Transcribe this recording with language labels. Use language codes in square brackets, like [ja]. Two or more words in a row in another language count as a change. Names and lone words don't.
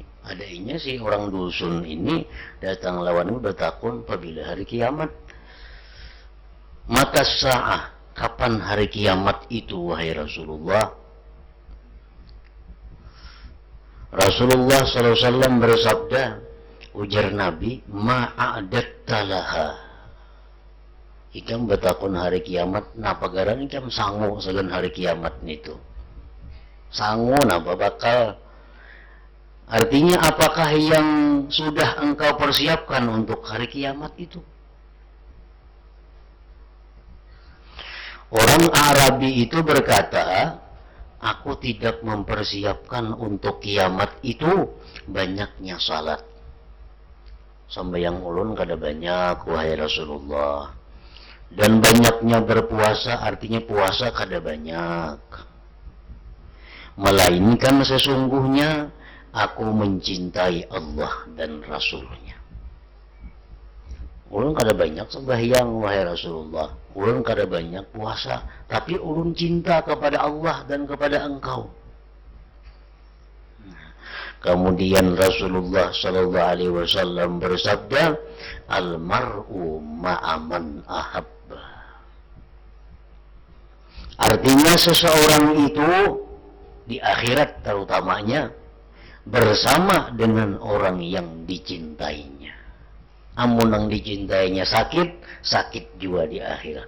[bjn] Adanya sih orang dusun ini datang lawan Nabi bertakun apabila hari kiamat. [ar] متى الساعة, [id] kapan hari kiamat itu wahai Rasulullah? Rasulullah SAW bersabda, ujar Nabi, [ar] ما أعددت لها. [bjn] Ikam bertakun hari kiamat, napa garang ikam sangu segan hari kiamat itu. Sangu napa bakal. [id] Artinya apakah yang sudah engkau persiapkan untuk hari kiamat itu? Orang Arabi itu berkata, aku tidak mempersiapkan untuk kiamat itu banyaknya salat. [bjn] Sambayang ulun kada banyak wahai Rasulullah. [id] Dan banyaknya berpuasa artinya puasa [bjn] kada banyak. [id] Melainkan sesungguhnya aku mencintai Allah dan Rasulnya. [bjn] Ulun kada banyak sembahyang wahai Rasulullah. Ulun kada banyak puasa, tapi ulun cinta kepada Allah dan kepada engkau. Kemudian Rasulullah [ar] صلى الله عليه وسلم [bjn] bersabda, [ar] المرء مع من أحب. [id] Artinya seseorang itu di akhirat terutamanya bersama dengan orang yang dicintainya. [bjn] Amun yang dicintainya sakit, sakit juga di akhirat.